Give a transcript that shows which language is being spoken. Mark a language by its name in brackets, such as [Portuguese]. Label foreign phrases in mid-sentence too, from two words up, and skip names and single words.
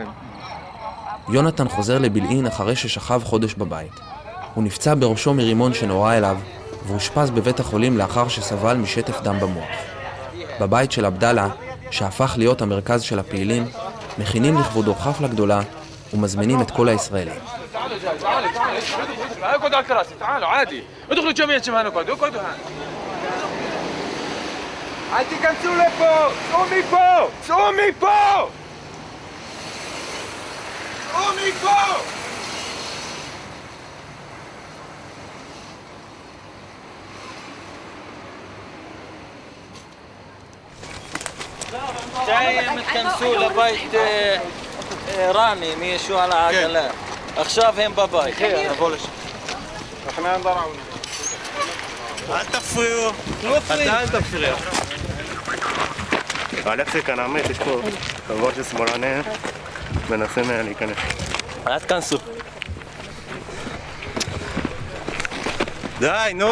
[Hebrew] יונתן חוזר לבילעין אחרי ששכב חודש בבית. הוא נפצע בראשו מרימון שנורה אליו, והושפז בבית החולים לאחר שסבל משטף דם במוח. בבית של עבדאללה, שהפך להיות המרכז של הפעילים, מכינים לכבודו חפלה גדולה ומזמינים את כל הישראלים. [Arabic] اقعدوا على الكراسي تعالوا عادي ادخلوا جميعا شباب اقعدوا هنا [Hebrew] אל תיכנסו לפה! צאו מפה! צאו מפה! צאו מפה! מתי הם התכנסו לבית רמי מישהו על העגלה? עכשיו הם בבית. נבוא לשם. [Arabic] احنا نضرعونا. [Hebrew] אל תפריעו. אתה אל תפריע. אלכסי כאן האמת, יש פה חבורה של שמאלנים מנסים להיכנס. אל תכנסו. די, נו.